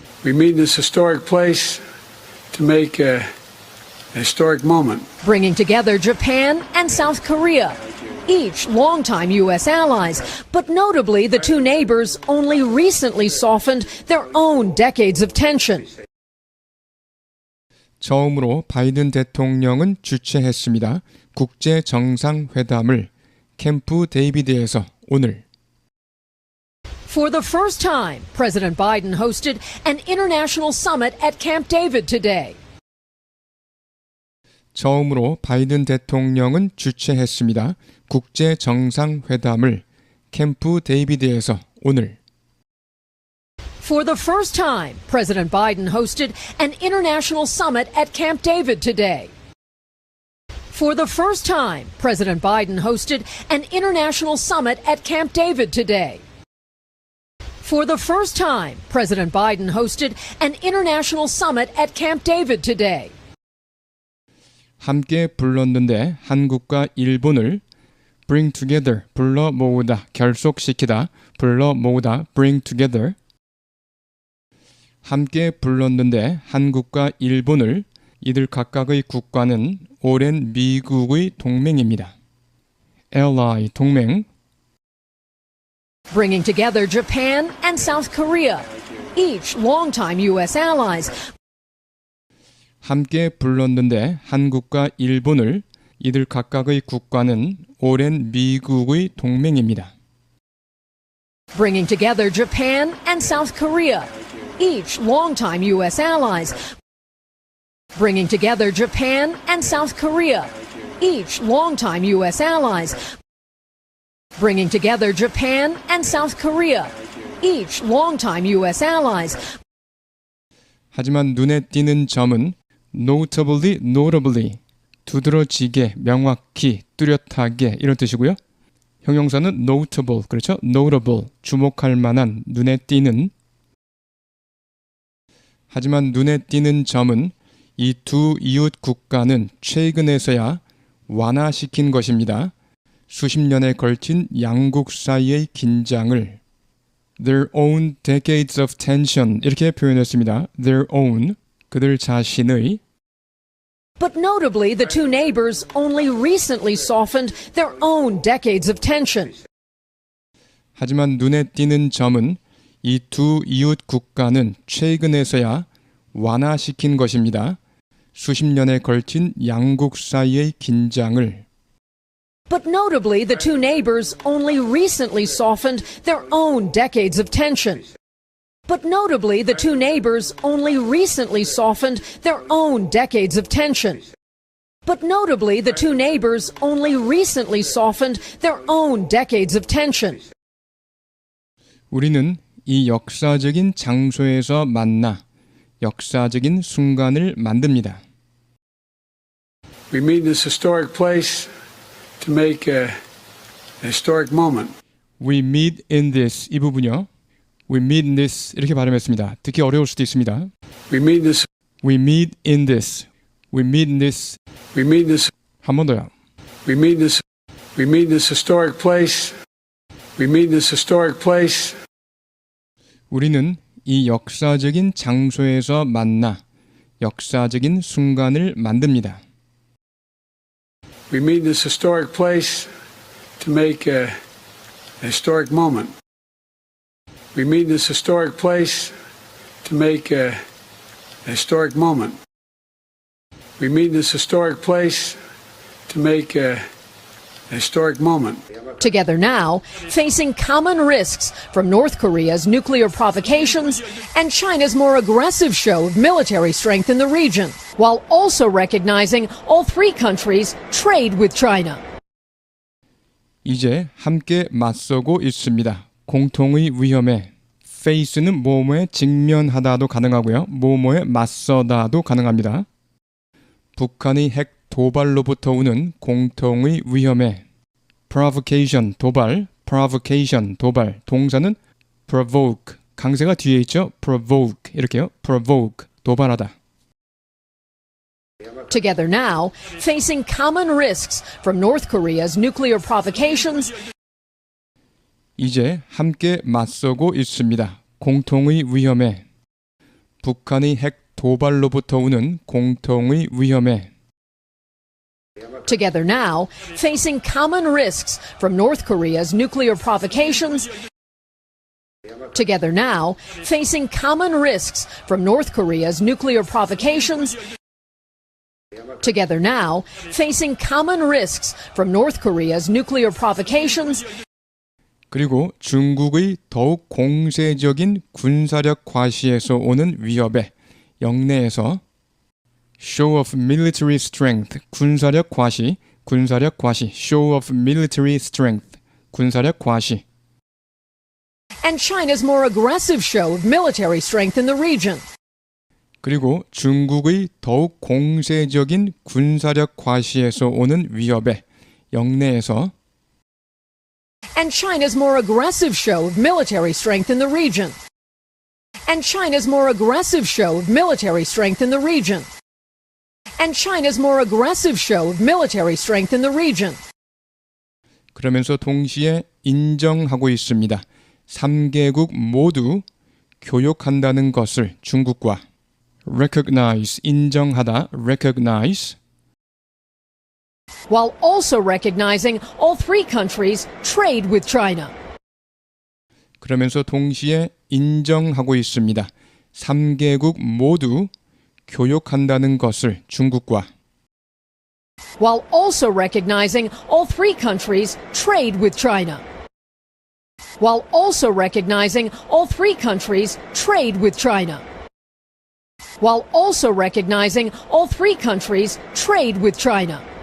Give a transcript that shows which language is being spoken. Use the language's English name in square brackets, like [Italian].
[English] We meet in this historic place to make a historic moment. Bringing together Japan and South Korea, each longtime U.S. allies, but notably the two neighbors only recently softened their own decades of tension. [Korean] 처음으로 바이든 대통령은 주최했습니다. 국제 정상회담을 캠프 데이비드에서 오늘 [English] For the first time, President Biden hosted an international summit at Camp David today. 처음으로 바이든 대통령은 주최했습니다. 국제 정상회담을 캠프 데이비드에서 오늘 For the first time, President Biden hosted an international summit at Camp David today. For the first time, President Biden hosted an international summit at Camp David today. For the first time, President Biden hosted an international summit at Camp David today. [Korean] 함께 불렀는데 한국과 일본을 [English] bring together, [Korean] 불러 모으다, 결속시키다, 불러 모으다, bring together. 함께 불렀는데 한국과 일본을 이들 각각의 국가는 오랜 미국의 동맹입니다. ally, 동맹. [English] Bringing together Japan and South Korea, each longtime U.S. allies. [Korean] 함께 불렀는데 한국과 일본을 이들 각각의 국가는 오랜 미국의 동맹입니다. [English] Bringing together Japan and South Korea, each longtime U.S. allies. Bringing together Japan and South Korea, each longtime U.S. allies. bringing together Japan and South Korea, each longtime U.S. allies. [Korean] 하지만 눈에 띄는 점은 notably, 두드러지게, 명확히, 뚜렷하게 이런 뜻이고요. 형용사는 notable, 그렇죠? notable, 주목할 만한, 눈에 띄는. 하지만 눈에 띄는 점은 이 두 이웃 국가는 최근에서야 완화시킨 것입니다. 수십 년에 걸친 양국 사이의 긴장을 [English] their own decades of tension [Korean] 이렇게 표현했습니다. [English] their own, [Korean] 그들 자신의 [English] But notably, the two neighbors only recently softened their own decades of tension. [Korean] 하지만 눈에 띄는 점은 이 두 이웃 국가는 최근에서야 완화시킨 것입니다. 수십 년에 걸친 양국 사이의 긴장을 [English] But notably, the two neighbors only recently softened their own decades of tension. But notably, the two neighbors only recently softened their own decades of tension. But notably, the two neighbors only recently softened their own decades of tension. [Korean] 우리는 이 역사적인 장소에서 만나 역사적인 순간을 만듭니다. [English] We meet in this historic place to make a historic moment. We meet in this [Korean] 이 부분요. [English] We meet in this [Korean] 이렇게 발음했습니다. 듣기 어려울 수도 있습니다. [English] We meet in this. We meet in this. We meet in this. We meet in this. [Korean] 한 번 더요. [English] We meet in this. We meet in this historic place. We meet in this historic place. [Korean] 우리는 이 역사적인 장소에서 만나 역사적인 순간을 만듭니다. [English] We meet in this historic place to make a historic moment. We meet in this historic place to make a historic moment. We meet in this historic place to make a historic moment. Together now, facing common risks from North Korea's nuclear provocations and China's more aggressive show of military strength in the region, while also recognizing all three countries trade with China. [Korean] 이제 함께 맞서고 있습니다. 공통의 위험에 face는 뭐뭐에 직면하다도 가능하고요. 뭐뭐에 맞서다도 가능합니다. 북한의 핵 도발로부터 오는 공통의 위험에 provocation, 도발, provocation, 도발. 동사는 provoke, 강세가 뒤에 있죠. provoke, 이렇게요. provoke, 도발하다. [English] Together now, facing common risks from North Korea's nuclear provocations [Korean] 이제 함께 맞서고 있습니다. 공통의 위험에 북한의 핵 도발로부터 오는 공통의 위험에 [English] Together now, facing common risks from North Korea's nuclear provocations. Together now, facing common risks from North Korea's nuclear provocations. Together now, facing common risks from North Korea's nuclear provocations. [Korean] 그리고 중국의 더욱 공세적인 군사력 과시에서 오는 위협에 영내에서 [English] show of military strength, [Korean] 군사력 과시, show of military strength, 군사력 과시. [English] And China's more aggressive show of military strength in the region. [Korean] 그리고 중국의 더욱 공세적인 군사력 과시에서 오는 위협에 영내에서 [English] And China's more aggressive show of military strength in the region. And China's more aggressive show of military strength in the region. And China's more aggressive show of military strength in the region. [Korean] 그러면서 동시에 인정하고 있습니다. 3개국 모두 교역한다는 것을 중국과 recognize, 인정하다, recognize [English] While also recognizing all three countries trade with China. [Korean] 그러면서 동시에 인정하고 있습니다. 3개국 모두 교역한다는 것을 중국과 [English] While also recognizing all three countries trade with China. While also recognizing all three countries trade with China. While also recognizing all three countries trade with China.